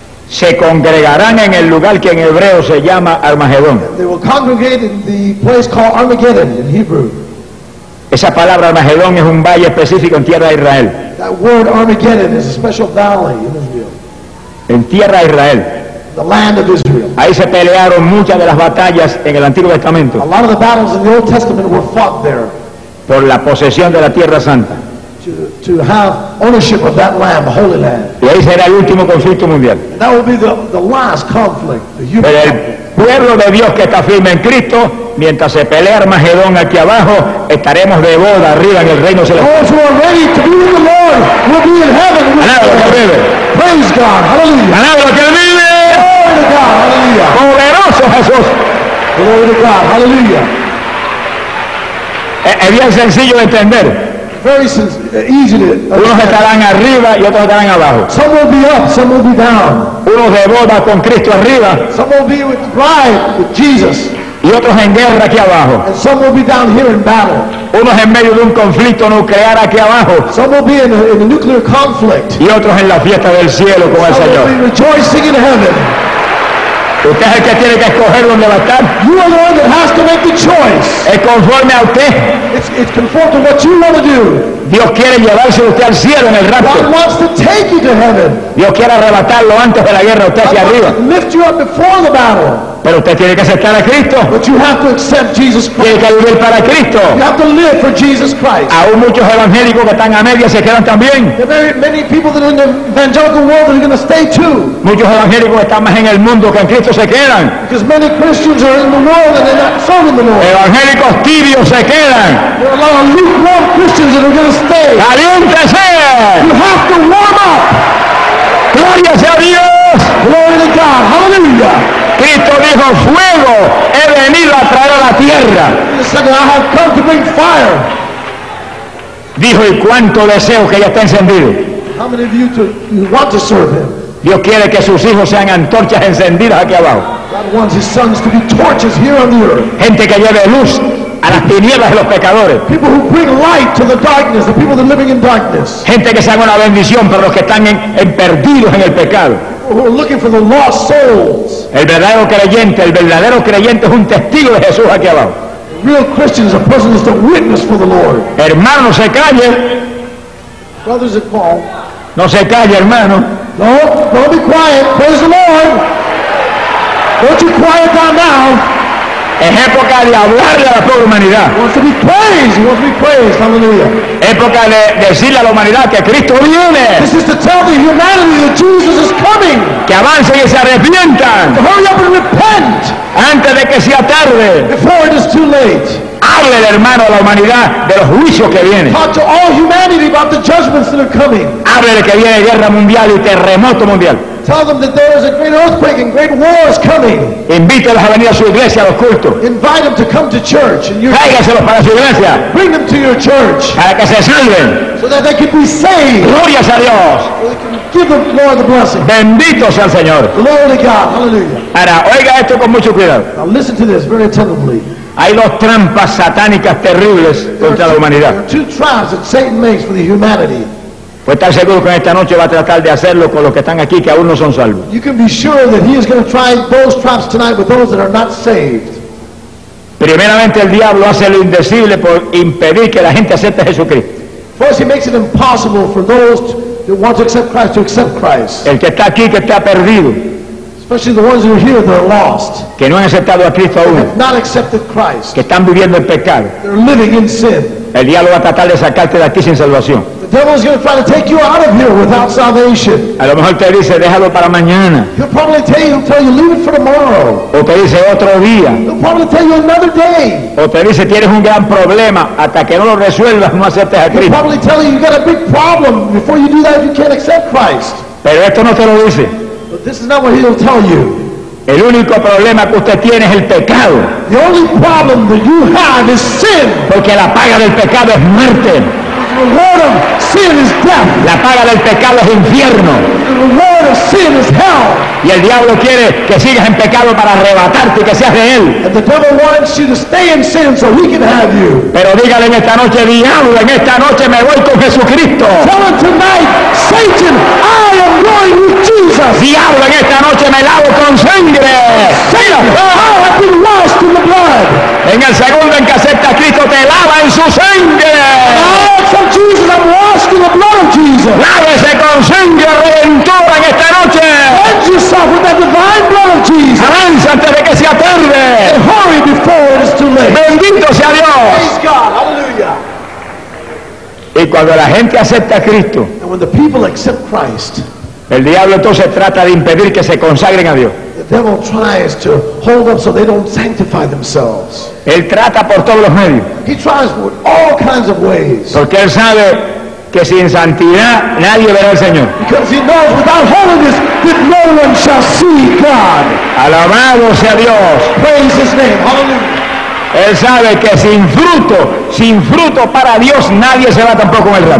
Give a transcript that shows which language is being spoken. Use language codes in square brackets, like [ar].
[es] Se congregarán en el lugar que en hebreo se llama Armagedón. [en] They will congregate in the place called Armageddon in Hebrew. [es] Esa palabra Armagedón es un valle específico en tierra de Israel. [en] That word Armageddon is a special valley in Israel. [es] En tierra de Israel. [en] The land of Israel. [es] Ahí se pelearon muchas de las batallas en el Antiguo Testamento. [en] A lot of the battles in the Old Testament were fought there. [es] Por la posesión de la tierra santa. [en] To have ownership of that land, the Holy Land. [es] Y ahí será el último conflicto mundial. [en] And that will be the last conflict, the human [es] Pero el pueblo de Dios que está firme en Cristo, mientras se pelea Armagedón aquí abajo, estaremos de boda arriba en el reino celestial. [en] Those who are ready to be with the Lord will be in heaven. [es] Alabado que vive. [en] Praise God. Hallelujah. [es] Alabado que vive. [en] Glory to God. Hallelujah. [es] Poderoso Jesús. [en] Glory to God. Hallelujah. [es] Es bien sencillo de entender. [en] Very easy to [es] Unos estarán arriba y otros estarán abajo. [en] Some will be up, some will be down. [es] Unos de boda con Cristo arriba. [en] Some will be with bride with Jesus. [es] Y otros en guerra aquí abajo. [en] And some will be down here in battle. [es] Unos en medio de un conflicto nuclear aquí abajo. [en] Some will be in a nuclear conflict. [es] Y otros en la fiesta del cielo con [en] some [es] el Señor. [en] Will be rejoicing in heaven. [es] Usted es el que tiene que escoger dónde va a estar. [en] You are the one that has to make the choice. [es] Es conforme a usted. [en] It's conforme to what you want to do. [es] Dios quiere llevarse usted al cielo en el rapto. [en] God wants to take you to heaven. [es] Dios quiere arrebatarlo antes de la guerra usted hacia arriba. [en] Lift you up before the battle. [es] Pero usted tiene que aceptar a Cristo. [en] But you have to accept Jesus Christ. [es] Tiene que vivir para Cristo. [en] You have to live for Jesus Christ. [es] Aún muchos evangélicos que están a medias se quedan también. [en] There are many people that are in the evangelical world that are going to stay too. [es] Muchos evangélicos están más en el mundo que en Cristo se quedan. [en] Because many Christians are in the world and they're not serving the Lord. [es] Evangélicos tibios se quedan. [en] There are a lot of lukewarm Christians that are going to stay. [es] ¡Caliéntese! [en] You have to warm up. [es] Gloria sea a Dios. [en] Yes, glory to God, hallelujah. [es] Cristo dijo, fuego, he venido a traer a la tierra. [en] He said, I have come to bring fire. [es] Dijo, y cuánto deseo que ya está encendido. [en] How many of you want to serve him? [es] Dios quiere que sus hijos sean antorchas encendidas aquí abajo. [en] God wants his sons to be torches here on the earth. [es] Gente que lleve luz a las tinieblas de los pecadores. [en] People who bring light to the darkness, the people that are living in darkness. [es] Gente que sea una bendición para los que están en perdidos en el pecado. [en] Who are looking for the lost souls. [es] El verdadero creyente es un testigo de Jesús aquí abajo. [en] The real Christian is a person who's a witness for the Lord. [es] Hermano, se calle. [en] Brothers are called. [es] No se calle, hermano. [en] No, don't be quiet. Praise the Lord. Don't you quiet down now. [es] Es época de hablarle a la pobre humanidad. [en] He wants to be praised. He wants to be praised. Hallelujah. [es] Época de decirle a la humanidad que Cristo viene. [en] This is to tell the humanity that Jesus is coming. [es] Que avance y se arrepientan. [en] To hurry up and repent. [es] Antes de que sea tarde. [en] Before it is too late. [es] Háblele, hermano, a la humanidad de los juicios que vienen. [en] Talk to all humanity about the judgments that are coming. [es] Háblele que viene guerra mundial y terremoto mundial. [en] Tell them that there is a great earthquake and great war is coming. [es] Invítelos a venir a su iglesia a los cultos. [en] Invite them to come to church. [es] Tráigaselos para su iglesia. [en] Bring them to your church. [es] Para que se salven. [en] So that they can be saved. [es] Gloria a Dios. [en] So they can give them Lord the blessing. [es] Bendito sea el Señor. [en] Glory to God. Hallelujah. [es] Ahora, oiga esto con mucho cuidado. [en] Now listen to this very attentively. [es] Hay dos trampas satánicas terribles contra la humanidad. [en] There are two traps that Satan makes for the humanity. [es] Pues estar seguro que esta noche va a tratar de hacerlo con los que están aquí que aún no son salvos. [en] You can be sure that he is going to try those traps tonight with those that are not saved. [es] Primeramente, el diablo hace lo indecible por impedir que la gente acepte a Jesucristo. [en] First, he makes it impossible for those that want to accept Christ to accept Christ. [es] El que está aquí que está perdido. [en] Especially the ones who are here that are lost. [es] Que no han aceptado a Cristo aún. [en] Have not accepted Christ. [es] Que están viviendo en pecado. [en] They're living in sin. [es] El diablo va a tratar de sacarte de aquí sin salvación. [en] The devil is going to try to take you out of here without salvation. [es] A lo mejor te dice, déjalo para mañana. [en] He'll probably tell you, leave it for tomorrow. [es] O te dice, otro día. [en] He'll probably tell you another day. [es] O te dice, tienes un gran problema, hasta que no lo resuelvas, no aceptes a Cristo. [en] He'll probably tell you, you've got a big problem. Before you do that, you can't accept Christ. [es] Pero esto no te lo dice. [en] But this is not what he'll tell you. [es] El único problema que usted tiene es el pecado. [en] The only problem that you have is sin. [es] Porque la paga del pecado es muerte. [en] The reward of sin is death. [es] La paga del pecado es infierno. [en] The reward of sin is hell. [es] Y el diablo quiere que sigas en pecado para arrebatarte y que seas de él. [en] And the devil wants you to stay in sin so he can have you. [es] Pero dígale en esta noche, diablo, en esta noche me voy con Jesucristo. [en] Tell him tonight, Satan, I am going with Jesus. [es] Diablo, en esta noche me lavo con sangre. [en] Satan, I have been washed in the blood. [es] En el segundo en que acepta a Cristo, te lava en su sangre. [en] Jesus, I'm washed in the blood of Jesus. [es] Lávese con sangre redentora en esta noche. [en] Cleanse yourself with that divine blood of Jesus. [es] Avanza antes de que sea tarde. [en] And hurry before it is too late. [es] Bendito sea Dios. [en] Praise God. Hallelujah. [es] Y cuando la gente acepta a Cristo, [en] and when the people accept Christ, [es] el diablo entonces trata de impedir que se consagren a Dios. [en] The devil tries to hold up so they don't sanctify themselves. [es] Él trata por todos los medios. [en] He tries with all kinds of ways. [es] Porque él sabe que sin santidad nadie verá al Señor. [en] Because he knows without holiness that no one shall see God. [es] Alabado sea Dios. [en] Praise his name. Hallelujah. [es] Él sabe que sin fruto para Dios nadie se va tampoco en el rato.